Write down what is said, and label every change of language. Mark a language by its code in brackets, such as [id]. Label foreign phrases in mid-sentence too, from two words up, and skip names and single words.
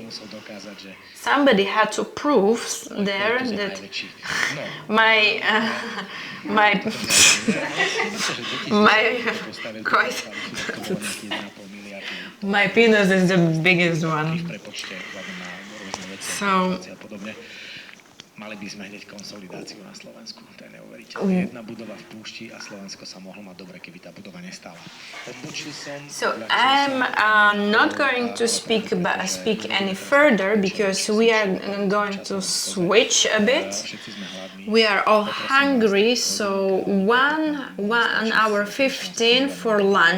[en] Somebody had to prove there that my penis is the biggest one. So [sk] mali by sme hneď konsolidáciu na Slovensku. To je neuveriteľné. Jedna budova v púšti a Slovensko sa mohlo mať dobre, keby tá budova nestála. [en] So I'm not going to speak any further because we are going to switch a bit. We are all hungry, so 1 hour 15 for lunch.